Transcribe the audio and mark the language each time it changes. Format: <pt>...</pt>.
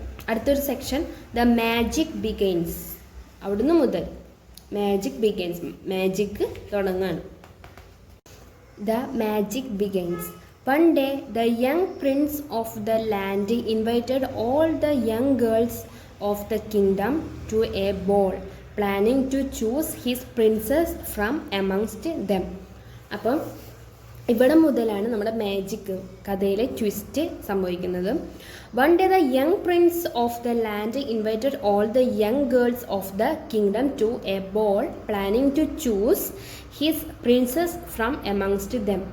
<ml>അടുത്തൊരു section,</ml> <en>The magic begins.</en> <ml>അവിടുന്ന് മുതൽ magic ബിഗൈൻസ്, magic തുടങ്ങാണ്.</ml> <en>The magic begins. One day, the young prince of the land invited all the young girls of the kingdom to a ball, planning to choose his princess from amongst them.</en> <ml>അപ്പം ഇവിടെ മുതലാണ് നമ്മുടെ magic കഥയിലെ twist സംഭവിക്കുന്നത്.</ml> <en>One day the young prince of the land invited all the young girls of the kingdom to a ball planning to choose his princess from amongst them.</en>